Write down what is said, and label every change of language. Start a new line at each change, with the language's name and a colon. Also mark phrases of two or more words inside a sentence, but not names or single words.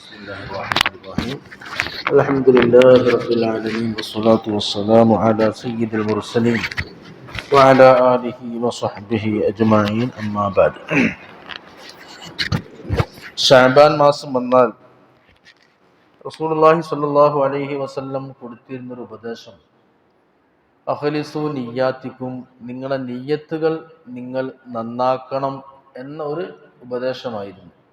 Arabic: بسم الله الرحمن الرحيم الحمد لله رب العالمين والصلاة والسلام على سيد المرسلين وعلى آله وصحبه أجمعين أما بعد
Malayalam: ഷഅബാൻ മാസം വന്നാൽ
Arabic: رسول الله صلى الله عليه وسلم
Malayalam: കൊടുത്തിരുന്നൊരു ഉപദേശം
Arabic: أخلصوا نياتكم,
Malayalam: നിങ്ങളുടെ നിയ്യത്തുകൾ നിങ്ങൾ നന്നാക്കണം എന്ന ഒരു ഉപദേശമായിരുന്നു.